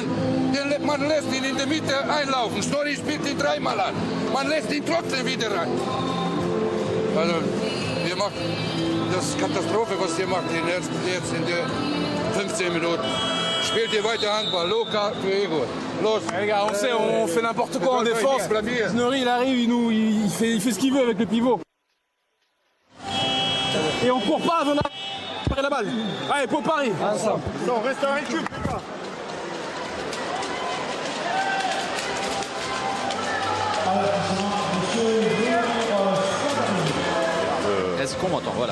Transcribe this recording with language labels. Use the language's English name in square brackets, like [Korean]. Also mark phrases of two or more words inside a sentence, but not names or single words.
[German] Man lässt ihn in der Mitte einlaufen. Snorri spielt ihn 3-mal an. Man lässt ihn trotzdem wieder rein. Also, wir machen das Katastrophe, was ihr macht jetzt in der 15 Minuten. Spielt ihr weiter Handball. Luca, Igor. Los. [French] Les gars, on sait, on fait n'importe quoi en défense. Snorri, il arrive, il fait ce qu'il veut avec le pivot. Et on court pas avant d'avoir la balle. Allez, pour Paris. Non, reste un récup, les gars. Est-ce qu'on m'entend? Voilà.